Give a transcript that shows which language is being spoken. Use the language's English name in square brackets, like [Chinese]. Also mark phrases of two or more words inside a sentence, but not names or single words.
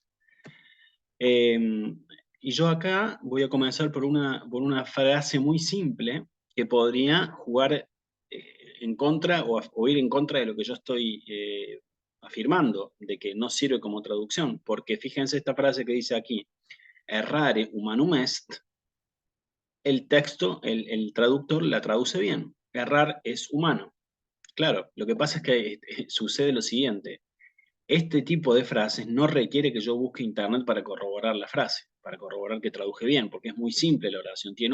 [Spanish] Eh, y yo acá voy a comenzar por una frase muy simple que podría jugar en contra, o ir en contra de lo que yo estoy afirmando, de que no sirve como traducción. Porque fíjense esta frase que dice aquí: [Latin] errare humanum est. [Spanish] El texto, el traductor la traduce bien. Errar es humano. Claro, lo que pasa es que sucede lo siguiente: este tipo de frases no requiere que yo busque internet para corroborar la frase, para corroborar que traduje bien, porque es muy simple la oración.